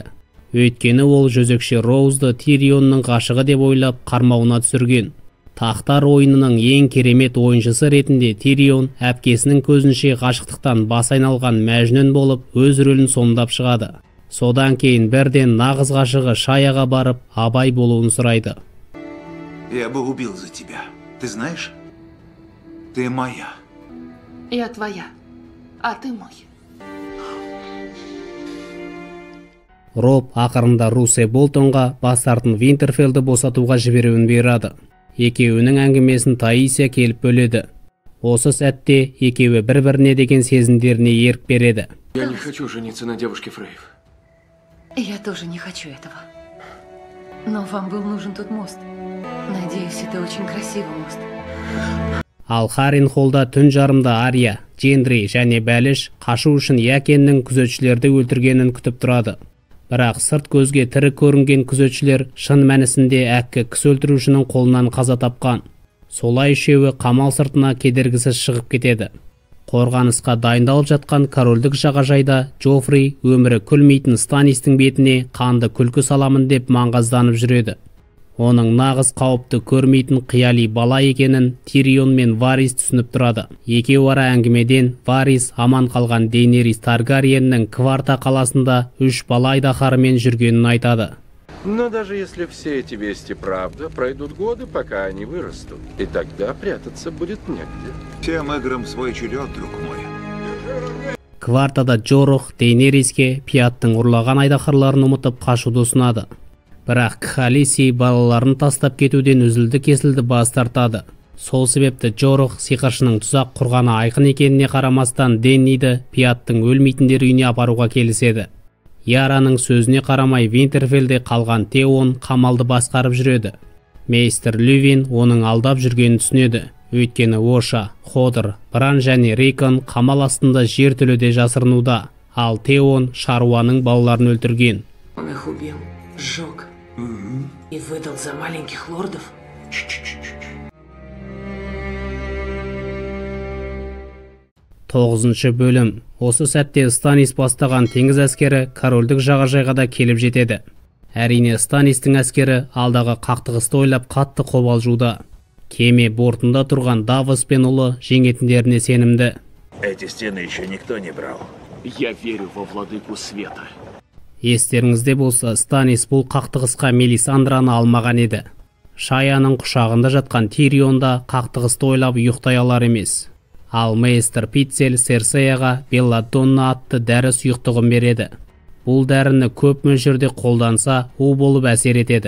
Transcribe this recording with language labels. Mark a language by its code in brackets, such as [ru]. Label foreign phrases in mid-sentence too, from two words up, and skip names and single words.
[kk] Өйткені ол жөзекші Роузды Тирионның ғашығы деп ойлап қармауына түсірген. Тақтар ойынының ең керемет ойыншысы ретінде Тирион әпкесінің көзінше ғашықтықтан бас айналған мәжнүн болып өз рөлін сомдап шығады. Содан кейін бірден нағыз ғашығы Шаяға барып абай болуын сұрайды. [ru] Я бы убил за тебя. Ты знаешь? Ты моя. Я твоя, а ты мой. [kk] Роб ақырында Русе Болтонға бастартын Винтерфелді босатуға жіберуін бұйырады. Екеуінің әңгімесін Таисия келіп бөледі. Осы сәтте екеуі бір-біріне деген сезімдеріне ерік береді. [ru] Я не хочу жениться на девушке Фрейв. Я тоже не хочу этого. Но вам был нужен тот мост. Надеюсь, это очень красивый мост. [kk] Ал Харренхоллда түн жарымда Ария, Джендри және Бәліш қашу үшін Якеннің күзетшілерді өлтіргенін күтіп тұрады. Бірақ сырт көзге тірі көрінген күзетшілер шын мәнісінде әккі кісі өлтірушінің қолынан қаза тапқан. Солай үшеуі қамал сыртына кедергісіз шығып кетеді. Қорғанысқа дайындалып жатқан корольдік жағажайда Джоффри өмірі күлмейтін Станистің бетіне қанды күлкі саламын деп маңғазданып жүреді. Оның нағыз қауіпті көрмейтін қияли бала екенін Тирион мен Варис түсініп тұрады. Екеуі ара әңгімеден Варис аман қалған Дейнерис Таргариеннің Кварта қаласында 3 бала айдаһарымен жүргенін айтады. [ru] Но даже если все эти вести правда, пройдут годы, пока они вырастут. И тогда прятаться будет негде. Всем играм свой черед, друг мой. [kk] Квартада Джорох Дейнериске пияттың ұрлаған айдаһарларын ұмытып қашуды ұсынады. Бірақ Кхалиси балаларын тастап кетуден үзілді-кесілді бас тартады. Сол себепті Джорох сиқыршының тұзақ құрғаны айқын екеніне қарамастан Денниді пияттың өлмейтіндер үйіне апаруға келіседі. Яраның сөзіне қарамай Винтерфелде қалған Теон қамалды басқарып жүреді. Мейстер Лювин оның алдап жүргенін түсінеді. Өйткені Оша, Ходыр, Бран және Рейкон қамал астында жер төледе жасырынуда. ал Теон шаруаның балаларын өлтірген. [ru] Он их убил, сжег и выдал за маленьких лордов. [kk] Тоғызыншы бөлім. Осы сәтте Станис бастаған теңіз әскері корольдік жағажайға да келіп жетеді. Әрине Станистің әскері алдағы қақтығысты ойлап қатты қобалжуда. Кеме бортында тұрған Давос пен ұлы жеңетіндеріне сенімді. [ru] Эти стены еще никто не брал. Я верю во владыку света. [kk] Естеріңізде болса, Станис бұл қақтығысқа Мелисандраны алмаған еді. Шаяның құшағында жатқан Тирион да қақтығысты ойлап ұйықтай алар емес. Ал Мейстер Питцель Серсеяға Белладонна атты дәрі сұйықтығын береді. Бұл дәріні көп мөлшерде қолданса, у болып әсер етеді.